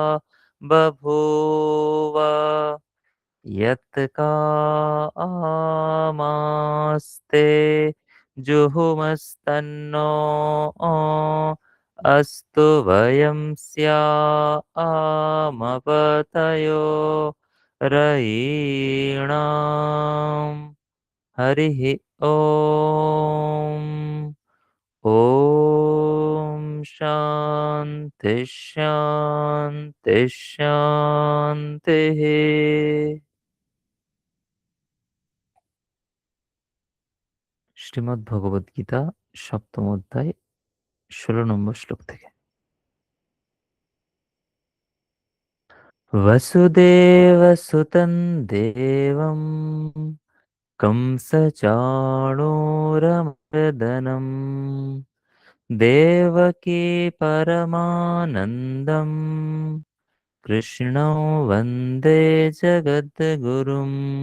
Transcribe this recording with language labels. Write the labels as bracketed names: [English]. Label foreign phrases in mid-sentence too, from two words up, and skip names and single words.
[Sanskrit] बभूव यत्का आमास्ते जुहुमस्तन्नो अस्तु वयं स्यामपतयो रयीणाम् हरिः ॐ ॐ शान्ति शान्ति शान्तिः [Bangla] শ্রীমদ্ ভগবদ গীতা সপ্তম অধ্যায় ১৬ নম্বর শ্লোক থেকে [Sanskrit] वसुदेवसुतं देवं कंसचाणूरमर्दनं देवकी परमानन्दं कृष्णं वन्दे जगद्गुरुम्